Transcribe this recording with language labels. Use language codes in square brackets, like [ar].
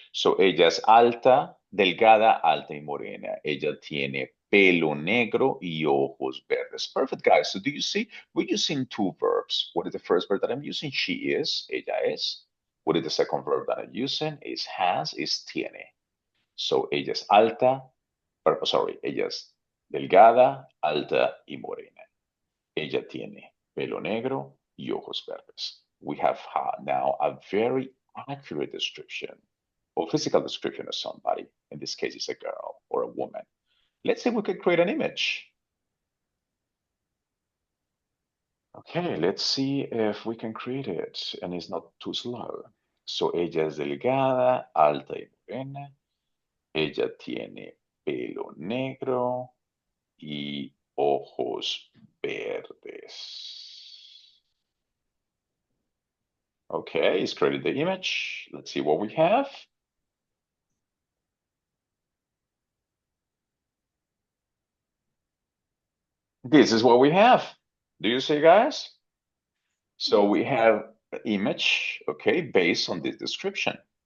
[en] So [es] ella es alta, delgada, alta y morena. Ella tiene pelo negro y ojos verdes. [en] Perfect, guys. So do you see? We're using two verbs. What is the first verb that I'm using? She is, [es] ella es. [en] What is the second verb that I'm using? Is has, is tiene. So [es] ella es alta, [en] sorry, [es] ella es delgada, alta y morena. Ella tiene pelo negro y ojos verdes. [en] We have now a very accurate description or physical description of somebody. In this case, it's a girl or a woman. Let's see if we can create an image. Okay, let's see if we can create it and it's not too slow. So [es] ella es delgada, alta y morena. Ella tiene pelo negro y ojos verdes. [en] Okay, it's created the image. Let's see what we have. This is what we have. Do you see, guys? So we have an image, okay, based on this description.